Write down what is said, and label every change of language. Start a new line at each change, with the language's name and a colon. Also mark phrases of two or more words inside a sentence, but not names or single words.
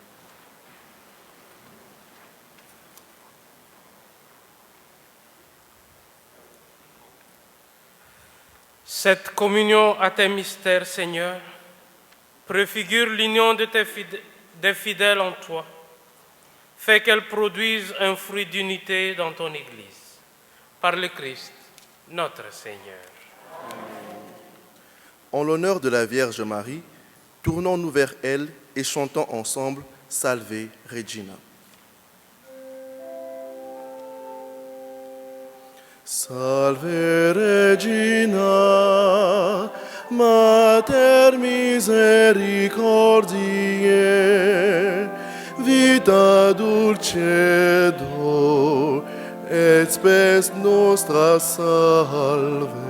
French: Cette communion à tes mystères, Seigneur, préfigure l'union des fidèles en toi. Fais qu'elle produise un fruit d'unité dans ton Église. Par le Christ, notre Seigneur. En l'honneur de la Vierge Marie, tournons-nous vers elle et chantons ensemble « Salve Regina ».
Latin: Salve Regina, Mater misericordiae, vita dulcedo, et spes nostra salve.